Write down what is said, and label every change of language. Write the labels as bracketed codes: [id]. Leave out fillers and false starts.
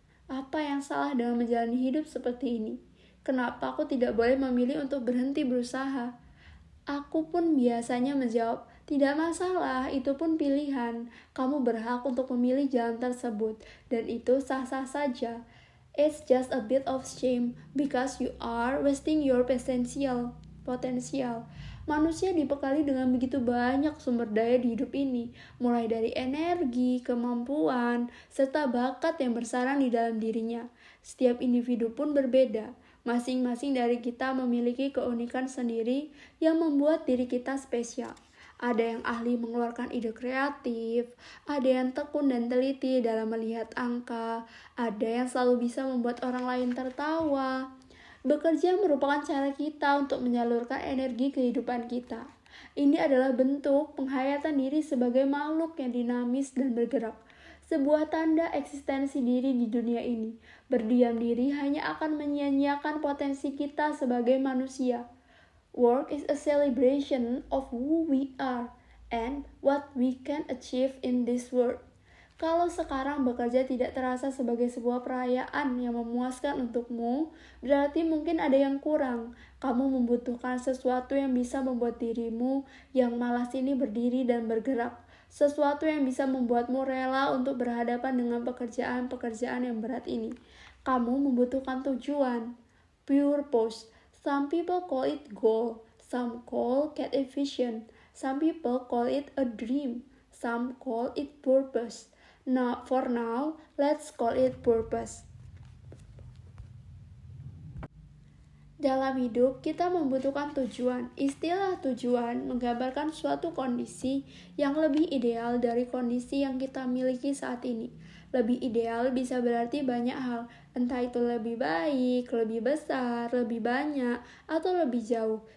[id] Apa yang salah dengan menjalani hidup seperti ini? Kenapa aku tidak boleh memilih untuk berhenti berusaha?" Aku pun biasanya menjawab, "Tidak masalah, itu pun pilihan. Kamu berhak untuk memilih jalan tersebut, dan itu sah-sah saja. [en] It's just a bit of shame because you are wasting your potential." [id] Manusia dibekali dengan begitu banyak sumber daya di hidup ini, mulai dari energi, kemampuan, serta bakat yang bersarang di dalam dirinya. Setiap individu pun berbeda. Masing-masing dari kita memiliki keunikan sendiri yang membuat diri kita spesial. Ada yang ahli mengeluarkan ide kreatif, ada yang tekun dan teliti dalam melihat angka, ada yang selalu bisa membuat orang lain tertawa. Bekerja merupakan cara kita untuk menyalurkan energi kehidupan kita. Ini adalah bentuk penghayatan diri sebagai makhluk yang dinamis dan bergerak. Sebuah tanda eksistensi diri di dunia ini. Berdiam diri hanya akan menyia-nyiakan potensi kita sebagai manusia. [en] Work is a celebration of who we are and what we can achieve in this world. [id] Kalau sekarang bekerja tidak terasa sebagai sebuah perayaan yang memuaskan untukmu, berarti mungkin ada yang kurang. Kamu membutuhkan sesuatu yang bisa membuat dirimu yang malas ini berdiri dan bergerak. Sesuatu yang bisa membuatmu rela untuk berhadapan dengan pekerjaan-pekerjaan yang berat ini. Kamu membutuhkan tujuan, purpose. [en] Some people call it goal, some call it vision, some people call it a dream, some call it purpose. Now, for now, let's call it purpose. [id] Dalam hidup, kita membutuhkan tujuan. Istilah tujuan menggambarkan suatu kondisi yang lebih ideal dari kondisi yang kita miliki saat ini. Lebih ideal bisa berarti banyak hal, entah itu lebih baik, lebih besar, lebih banyak, atau lebih jauh.